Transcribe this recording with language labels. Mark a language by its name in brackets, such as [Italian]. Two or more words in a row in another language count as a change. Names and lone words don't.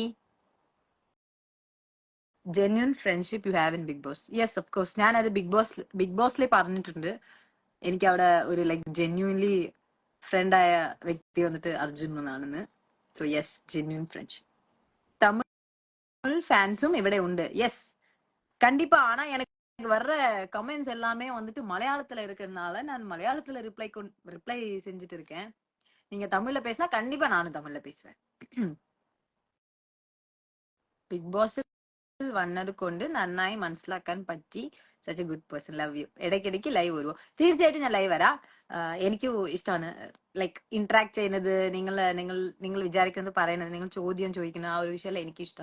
[English] genuine friendship you have in Bigg Boss? yes, of course. [Malayalam] ഞാൻ അത് ബിഗ് ബോസിൽ പറഞ്ഞിട്ടുണ്ട്. എനിക്ക് അവിടെ ഒരു [English] like genuinely [Malayalam] ഫ്രണ്ടായ വ്യക്തി വന്നിട്ട് അർജുൻ എന്നാണെന്ന്. [English] so yes, genuine friendship. [Malayalam] തമിഴ് ഫാൻസും ഇവിടെ ഉണ്ട്. [Tamil] യെസ് கண்டிப்பா. ஆனா எனக்கு வர்ற கமெண்ட்ஸ் எல்லாமே வந்துட்டு மலையாளத்துல இருக்கிறதுனால நான் மலையாளத்துல ரிப்ளை செஞ்சுட்டு இருக்கேன். நீங்க தமிழ்ல பேசினா கண்டிப்பா நானும் தமிழ்ல பேசுவேன். [Malayalam] ബിഗ് ബോസിൽ വന്നത് കൊണ്ട് നന്നായി മനസ്സിലാക്കാൻ പറ്റി. [English] such a good person, love you. [Malayalam] ഇടയ്ക്കിടയ്ക്ക് ലൈവ് വരുമോ? തീർച്ചയായിട്ടും ഞാൻ ലൈവ് വരാം. എനിക്ക് ഇഷ്ടമാണ് [English] like interact [Malayalam] ചെയ്യുന്നത്, നിങ്ങൾ വിചാരിക്കുന്നത് പറയുന്നത്, നിങ്ങൾ ചോദ്യം ചോദിക്കുന്ന ആ ഒരു വിഷയമല്ല എനിക്ക് ഇഷ്ടം.